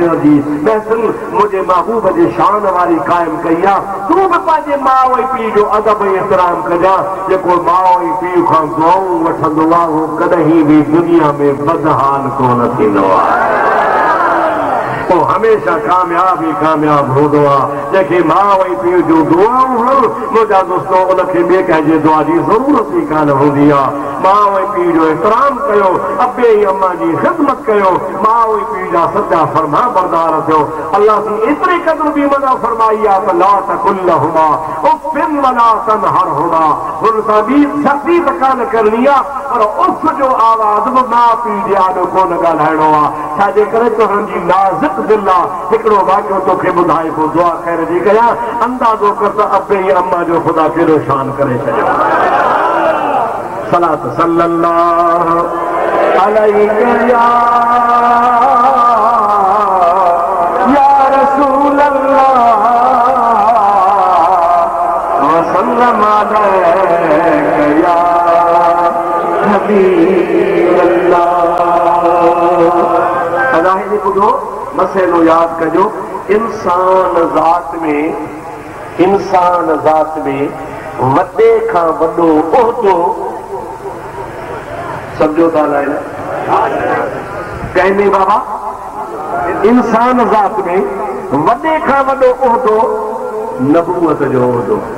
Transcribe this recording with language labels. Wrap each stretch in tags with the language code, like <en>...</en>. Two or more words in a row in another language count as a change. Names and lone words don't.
<sd>जी महफ़िल मुंहिंजे महबूब जे शान वारी क़ाइमु कई आहे तूं बि पंहिंजे माउ ऐं पीउ जो अदब ऐं एतिराम कजां जेको माउ ऐं पीउ खां दुआऊं वठंदो आहे उहो कॾहिं बि दुनिया में बदहाल कोन थींदो आहे वो हमेशा कामयाब ही कामयाब हूंदो आहे जंहिंखे माउ ऐं पीउ जूं दुआऊं हुजनि मुंहिंजा दोस्तो उनखे ॿिए कंहिंजे दुआ जी ज़रूरत ई कान हूंदी आहे माउ ऐं पीउ जो एतिराम कयो अबे ऐं अम्मा जी ख़िदमत कयो माउ ऐं पीउ जा सचा फरमा बरदार थियो अल्लाह जी एतिरे क़दुरु बि मना फरमाई आहे त</sd> <ar>لا تقل لهما أف ولا تنهرهما</ar> <sd>हुन सां बि सख़्ती त कान करणी आहे पर उफ़ जो आवाज़ बि माउ पीउ जे आॾो कोन ॻाल्हाइणो आहे छाजे करे तुंहिंजी जी नाज़ुक दिल आहे हिकिड़ो वाक़ियो तोखे ॿुधाए पोइ दुआ ख़ैर जी कयां अंदाज़ो कर त अबे ऐं अम्मा जो ख़ुदा कहिड़ो शान करे छॾियो</sd> <ar>صلاة صلى الله عليه يا رسول الله وسلم عليك يا حبيب الله</ar> <sd>अलाह जी ॿुधो मसइलो यादि कजो इंसान ज़ात में वॾे खां वॾो उहिदो सम्झो था अलाए कंहिंमें बाबा इंसान ज़ात में वॾे खां वॾो उहिदो नबूअत जो उहिदो</sd>